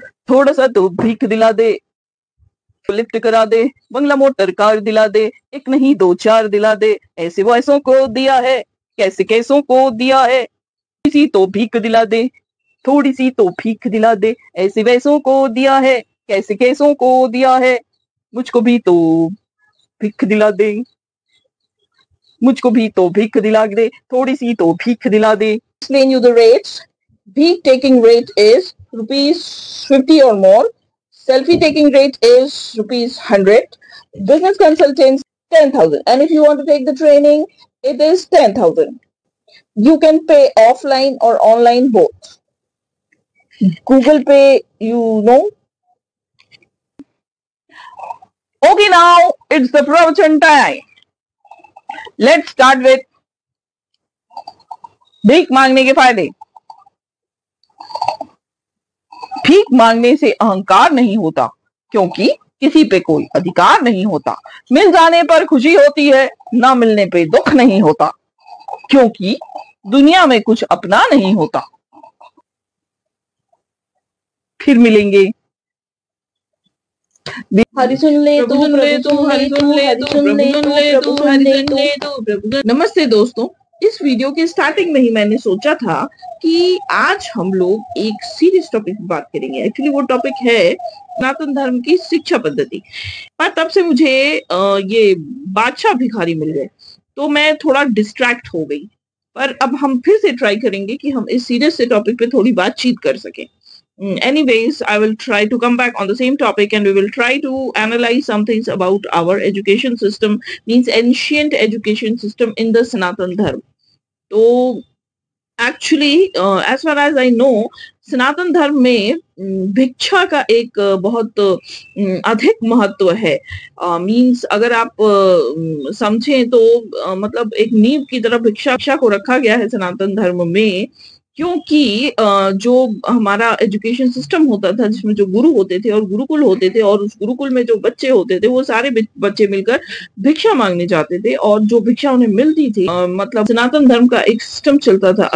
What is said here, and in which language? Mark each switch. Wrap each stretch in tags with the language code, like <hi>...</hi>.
<hi>थोड़ा सा तो भीख दिला दे, लिफ्ट करा दे, बंगला मोटर कार दिला दे, एक नहीं दो चार दिला दे, ऐसे वैसों को दिया है, कैसे कैसों को दिया है, सी तो भीख दिला दे, थोड़ी सी तो भीख दिला दे, ऐसे वैसों को दिया है, कैसे कैसों को दिया है, मुझको भी तो भीख दिला दे, मुझको भी तो भीख दिला दे, थोड़ी सी तो भीख दिला दे।</hi> <en>Explain you the rates. Bhik taking rate is ₹50 or more. Selfie taking rate is ₹100. Business consultants 10,000. And if you want to take the training, it is 10,000. You can pay offline or online both. Google Pay, you know. Okay, now it's the pravachan time. Let's start with</en> <hi>भीख मांगने के फायदे। भीख मांगने से अहंकार नहीं होता, क्योंकि किसी पे कोई अधिकार नहीं होता। मिल जाने पर खुशी होती है, ना मिलने पे दुख नहीं होता, क्योंकि दुनिया में कुछ अपना नहीं होता। फिर मिलेंगे। हरि सुन ले तू, हरि सुन ले तू, हरि सुन ले तू, हरि सुन ले तू। नमस्ते दोस्तों, इस वीडियो के स्टार्टिंग में ही मैंने सोचा था कि आज हम लोग एक सीरियस टॉपिक की बात करेंगे। एक्चुअली वो टॉपिक है सनातन धर्म की शिक्षा पद्धति। पर तब से मुझे ये बादशाह भिखारी मिल गए, तो मैं थोड़ा डिस्ट्रैक्ट हो गई। पर अब हम फिर से ट्राई करेंगे कि हम इस सीरियस से टॉपिक पे थोड़ी बातचीत कर सकें।</hi> <en>Anyways, I will try to come back on the same topic and we will try to analyze some things about our education system, means ancient education system in the Sanatan Dharma. So, actually, as far as I know,</en> <hi>सनातन धर्म में भिक्षा का एक बहुत अधिक महत्व है। Means अगर आप समझें तो मतलब एक नींव की तरह भिक्षा को रखा गया है सनातन धर्म में, क्योंकि जो हमारा एजुकेशन सिस्टम होता था जिसमें जो गुरु होते थे और गुरुकुल होते थे, और उस गुरुकुल में जो बच्चे होते थे वो सारे बच्चे मिलकर भिक्षा मांगने जाते थे, और जो भिक्षा उन्हें मिलती थी मतलब सनातन धर्म का एक सिस्टम चलता था।</hi>